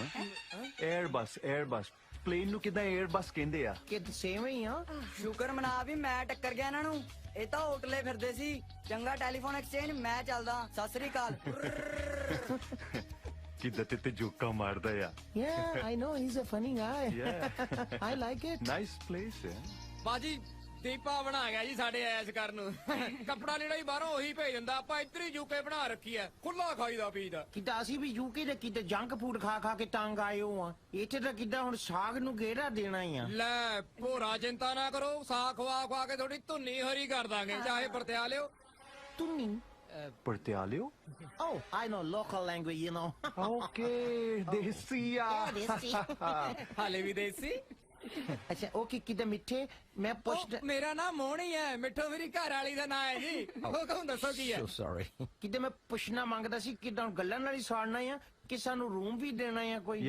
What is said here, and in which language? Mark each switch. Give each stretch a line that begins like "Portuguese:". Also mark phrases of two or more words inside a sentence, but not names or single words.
Punjabi: 에ਅਰਬਸ ਪਲੇਨ ਨੂੰ ਕਿਦਾਂ 에ਅਰਬਸ ਕਹਿੰਦੇ ਆ? ਕਿ ਸੇਮ ਹੀ ਆ। ਸ਼ੁਕਰ ਮਨਾ ਵੀ ਮੈਂ ਟੱਕਰ ਗਿਆ ਇਹਨਾਂ ਨੂੰ, ਇਹ ਤਾਂ ਹੋਟਲੇ ਫਿਰਦੇ ਸੀ। ਚੰਗਾ
English: telephone exchange,
Punjabi: ਮੈਂ ਚੱਲਦਾ। ਸਤਿ ਸ੍ਰੀ ਅਕਾਲ। ਕਿਦਾਂ ਤੇ ਜੋਕਾ ਮਾਰਦਾ ਆ।
English: Yeah, I know he's a funny guy. Yeah. I like it. nice place ਹੈ।
Punjabi: ਬਾਜੀ ਦੀਪਾ ਬਣਾ ਗਿਆ ਜੀ ਸਾਡੇ ਐਸ਼ ਕਰਨ ਨੂੰ। ਕੱਪੜਾ ਲੀੜਾ ਹੀ ਬਾਹਰੋਂ ਉਹੀ ਭੇਜ ਦਿੰਦਾ, ਆਪਾਂ ਇੱਧਰ ਹੀ ਯੂਕੇ ਬਣਾ ਰੱਖੀ ਐ, ਖੁੱਲਾ ਖਾਈਦਾ ਪੀਦਾ। ਕਿਦਾਂ ਅਸੀਂ ਵੀ ਯੂਕੇ ਦੇ ਕਿਤੇ
English: junk food
Punjabi: ਖਾ ਖਾ ਕੇ ਤੰਗ ਆਏ ਹੋ ਆ। ਇੱਥੇ ਤਾਂ ਕਿਦਾਂ ਹੁਣ ਸਾਗ ਨੂੰ ਗੇੜਾ ਦੇਣਾ ਹੀ ਆ। ਲੈ ਭੋਰਾ ਚਿੰਤਾ ਨਾ ਕਰੋ, ਸਾਗ ਖਵਾ ਖਵਾ ਕੇ ਥੋੜੀ ਧੁੰਨੀ ਹਰੀ ਕਰ ਦਾਂਗੇ, ਚਾਹੇ ਪਰਤਿਆ ਲਿਓ। ਤੁਨੀ ਪਰਤਿਆਲਿਓ?
English: Oh, I know local language, you know.
Punjabi: ਓਕੇ, ਦੇਸੀ ਆ। ਹਾਲੇ ਵੀ ਦੇਸੀ। ਅੱਛਾ ਓਕੇ, ਕਿਦਾਂ ਮਿੱਠੇ ਮੈਂ ਪੁੱਛਦਾ। ਮੇਰਾ ਨਾਮ ਮੋਹਣੀ ਹੈ, ਮਿੱਠੋ ਮੇਰੀ ਘਰ ਵਾਲੀ ਦਾ ਨਾਂ ਹੈ ਜੀ। ਹੁਕਮ ਦੱਸੋ ਕੀ ਹੈ?
English: So sorry.
Punjabi: ਕਿਦਾਂ ਮੈਂ ਪੁੱਛਣਾ ਮੰਗਦਾ ਸੀ, ਕਿਦਾਂ ਗੱਲਾਂ ਨਾਲ ਹੀ ਸਾੜਨਾ ਆ ਕਿ ਸਾਨੂੰ ਰੂਮ ਵੀ ਦੇਣਾ ਆ ਕੋਈ?